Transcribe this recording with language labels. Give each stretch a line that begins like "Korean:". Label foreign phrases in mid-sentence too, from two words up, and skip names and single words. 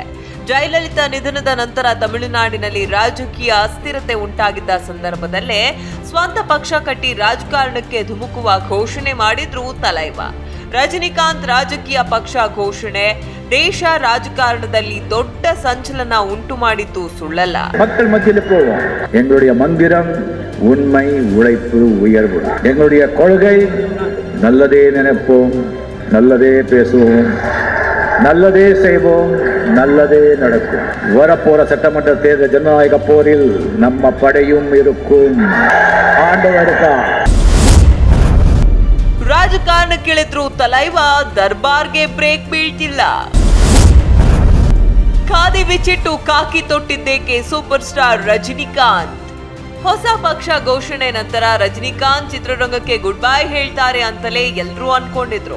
Kannada: ಜಯಲಲಿತಾ ನಿಧನದ ನಂತರ ತಮಿಳುನಾಡಿನಲ್ಲಿ ರಾಜಕೀಯ ಅಸ್ಥಿರತೆ ಉಂಟಾಗಿದ್ದ ಸಂದರ್ಭದಲ್ಲೇ ಸ್ವಂತ ಪಕ್ಷ ಕಟ್ಟಿ ರಾಜಕಾರಣಕ್ಕೆ ಧುಮುಕುವ ಘೋಷಣೆ ಮಾಡಿದ್ರು ತಲೈವಾ. ರಜನಿಕಾಂತ್ ರಾಜಕೀಯ ಪಕ್ಷ ಘೋಷಣೆ ದೇಶ ರಾಜಕಾರಣದಲ್ಲಿ ದೊಡ್ಡ ಸಂಚಲನ ಉಂಟು ಮಾಡಿದ್ದು ಸುಳ್ಳಲ್ಲ.
Tamil: மக்கள் மத்தியில் போவோம். எங்களுடைய மந்திரம் உண்மை, உழைப்பு, உயர்வு. எங்களுடைய கொள்கை நல்லதே நினைப்போம், நல்லதே பேசுவோம், நல்லதே செய்வோம், நல்லதே நடக்கும். வரப்போற சட்டமன்ற தேர்தல் ஜனநாயக போரில் நம்ம படையும் இருக்கும். ஆண்டவருக்கா
Kannada: ರಾಜಕಾರಣಕ್ಕಿಳಿದ್ರು ತಲೈವಾ, ದರ್ಬಾರ್ಗೆ ಬ್ರೇಕ್ ಬೀಳ್ತಿಲ್ಲ. ಖಾದಿ ಬಿಚ್ಚಿಟ್ಟು ಕಾಕಿ ತೊಟ್ಟಿದ್ದೇಕೆ ಸೂಪರ್ ಸ್ಟಾರ್ ರಜನಿಕಾಂತ್. ಹೊಸ ಪಕ್ಷ ಘೋಷಣೆ ನಂತರ ರಜನಿಕಾಂತ್ ಚಿತ್ರರಂಗಕ್ಕೆ ಗುಡ್ ಬೈ ಹೇಳ್ತಾರೆ ಅಂತಲೇ ಎಲ್ರೂ ಅನ್ಕೊಂಡಿದ್ರು.